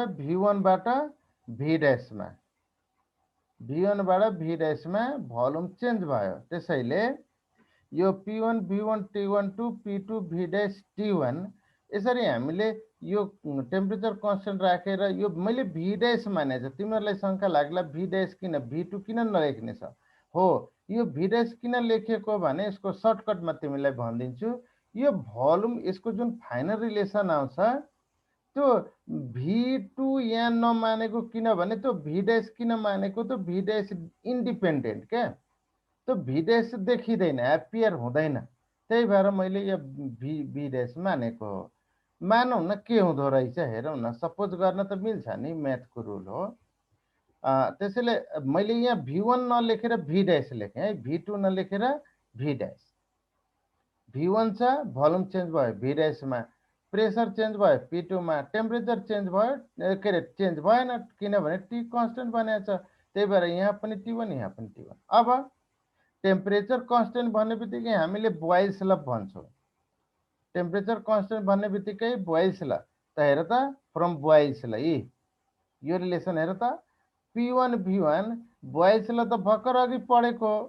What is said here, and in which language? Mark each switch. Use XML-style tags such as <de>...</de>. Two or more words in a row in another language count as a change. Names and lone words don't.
<ne>V1 बाट V' मा, V1 बाट V' मा</ne> <en>volume change</en> <ne>भयो। त्यसैले यो P1 V1 T1 टु P2 V' T1 यसरी हामीले यो</ne> <en>temperature constant</en> <ne>राखेर यो मैले</ne> <en>V dash</en> <ne>मानेको छ। तिमीहरूलाई शङ्का लाग्ला</ne> <en>V dash</en> <ne>किन भी2 किन नलेख्ने छ। हो, यो</ne> <en>V dash</en> <ne>किन लेखेको भने यसको सर्टकटमा तिमीलाई भनिदिन्छु। यो भोल्युम यसको जुन</ne> <en>final relation</en> <ne>आउँछ त्यो भी2 यहाँ नमानेको किनभने त्यो</ne> <en>V dash</en> <ne>किन मानेको, त्यो</ne> <en>V dash independent</en> <ne>क्या, त्यो</ne> <en>V dash</en> <ne>देखिँदैन, एपियर हुँदैन। त्यही भएर मैले यो</ne> <en>V dash</en> <ne>मानेको हो। मानौँ न के हुँदो रहेछ हेरौँ न। सपोज गर्न त मिल्छ नि, म्याथको रुल हो। त्यसैले मैले यहाँ भी1 नलेखेर</ne> <en>V dash</en> <ne>लेखेँ है, भी2 नलेखेर</ne> <en>V dash.</en> <ne>भी1 छ,</ne> <en>volume change</en> <ne>भयो भी डैशमा,</ne> <en>pressure change</en> <ne>भयो पी2 मा,</ne> <en>temperature change</en> <ne>भयो के अरे चेन्ज भएन किनभने</ne> <en>T constant</en> <ne>बनेको छ। त्यही भएर यहाँ पनि टी1 यहाँ पनि टी1। अब</ne> <en>temperature constant</en> <ne>भन्ने बित्तिकै हामीले बोइल्स ल भन्छौँ।</ne> <en>temperature constant</en> <ne>भन्ने बित्तिकै बोइल्स ल त हेर त,</ne> <en>from Boyle's law</en> <ne>यो रिलेसन हेर त, P1 V1 बोइल्स ल त भर्खर अघि पढेको हो।</ne>